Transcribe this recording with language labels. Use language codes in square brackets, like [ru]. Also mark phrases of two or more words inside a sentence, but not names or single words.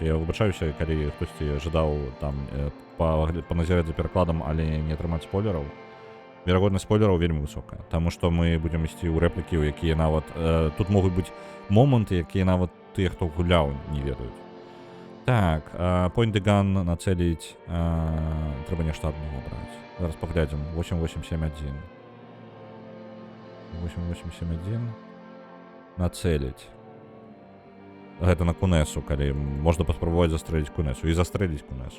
[be] Я выбачаюся, калі хтосьці жадаў там паназіраць за перакладам, але не атрымаць спойлераў. Верагоднасць спойлераў вельмі высокая, таму што мы будзем ісці ў рэплікі, у якія нават... Тут могуць быць моманты, якія нават тыя, хто гуляў, не ведаюць. Так, [en] point the gun [be] нацэліць, трэба нешта адно браць. Зараз паглядзім, 8871. 8871. Нацэліць. Гэта на кунесу, калі можна паспрабаваць застрэліць кунесу. І застрэліць кунесу.